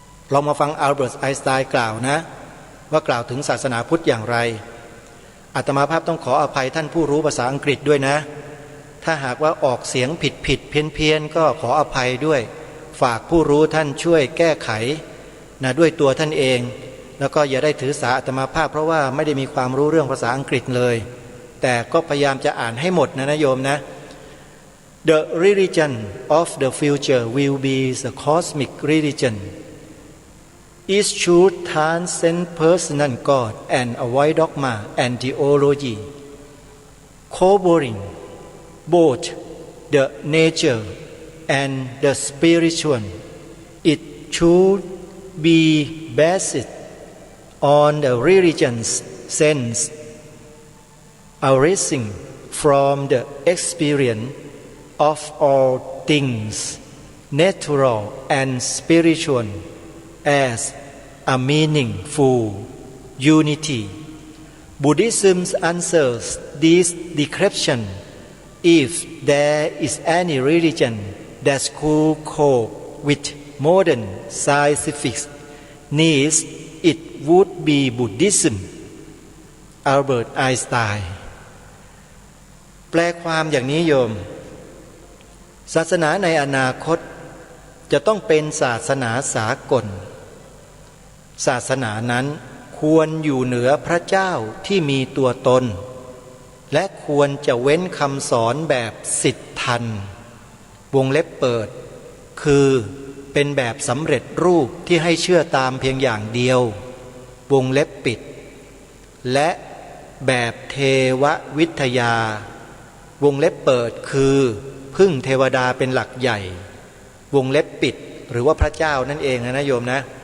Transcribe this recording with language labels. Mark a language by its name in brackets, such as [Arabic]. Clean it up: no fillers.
[Thai] เรามาฟังอัลเบิร์ตไอน์สไตน์กล่าวนะว่ากล่าวถึงศาสนาพุทธอย่างไรอาตมาภาพต้องขออภัยท่านผู้รู้ภาษาอังกฤษด้วยนะถ้าหากว่าออกเสียงผิดเพี้ยนก็ขออภัยด้วยฝากผู้รู้ท่านช่วยแก้ไขนะด้วยตัวท่านเองแล้วก็อย่าได้ถือสาอาตมาภาพเพราะว่าไม่ได้มีความรู้เรื่องภาษาอังกฤษเลยแต่ก็พยายามจะอ่านให้หมดนะโยมนะ [English] The religion of the future will be the cosmic religion. It should transcend personal God and avoid dogma and theology, covering both the nature and the spiritual. It should be based on the religion's sense, arising from the experience of all things, natural and spiritual, as a meaningful unity. Buddhism answers this description. If there is any religion that could cope with modern scientific needs, it would be Buddhism. [Thai] Albert Einstein แปลความอย่างนี้โยมศาสนาในอนาคตจะต้องเป็นศาสนาสากลศาสนานั้นค ควรอยู่เหนือพระเจ้าที่มีตัวตนและควรจะเว้นคำสอนแบบสิทธันวงเล็บเปิดคือเป็นแบบสำเร็จรูปที่ให้เชื่อตามเพียงอย่างเดียววงเล็บปิดและแบบเทววิทยาวงเล็บเปิดคือพึ่งเทวดาเป็นหลักใหญ่วงเล็บปิดหรือว่าพระเจ้านั่นเองนะโยมนะ